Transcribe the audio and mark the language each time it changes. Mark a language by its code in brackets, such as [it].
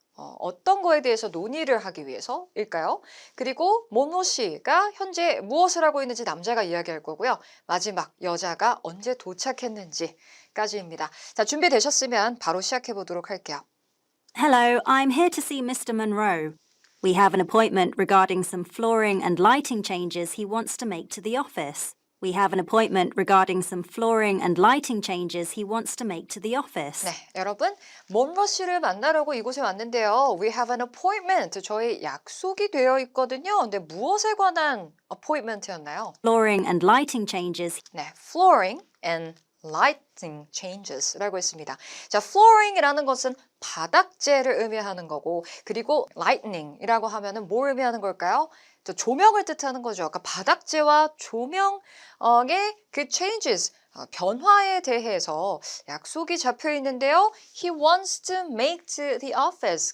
[ko] 어떤 거에 대해서 논의를 하기 위해서일까요? 그리고 몬로 씨가 현재 무엇을 하고 있는지 남자가 이야기할 거고요. 마지막 여자가 언제 도착했는지까지입니다. 자, 준비되셨으면 바로 시작해 보도록 할게요. [en] Hello, I'm here to see Mr. Monroe. We have an appointment regarding some flooring and lighting changes he wants to make to the office. We have an appointment regarding some flooring and lighting changes he wants to make to the office. [ko] 네, 여러분, 몬로 씨를 만나려고 이곳에 왔는데요. [en] We have an appointment. [ko] 저희 약속이 되어 있거든요. 근데 무엇에 관한 appointment였나요? [en] Flooring and lighting changes. 네, flooring and lighting changes라고 했습니다. [ko] 자, flooring이라는 것은 바닥재를 의미하는 거고, 그리고 lightning이라고 하면은 뭘 의미하는 걸까요? 또 조명을 뜻하는 거죠. 그러니까 바닥재와 조명의 그 changes, 변화에 대해서 약속이 잡혀 있는데요. [en] He wants to make to the office.